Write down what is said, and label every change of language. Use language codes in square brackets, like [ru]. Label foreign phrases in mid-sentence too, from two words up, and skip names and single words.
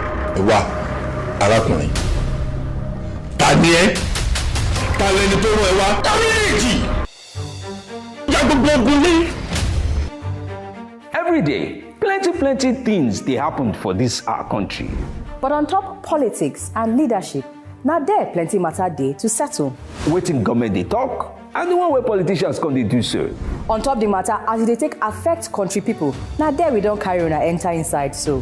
[yo] Ẹ wá, arákùnrin, ta ni ẹ́? Ta lẹni tó rán ẹ wá? Ta ni èjì? Ya gbogbo ogun lé. [pcm] Every day, plenty things dey happen for this our country. But on top politics and leadership, na there plenty matter dey to settle. Wetin government dey talk, and the one wey politicians come dey do so. On top the matter as e dey take affect country people, na there we don carry una enter inside so.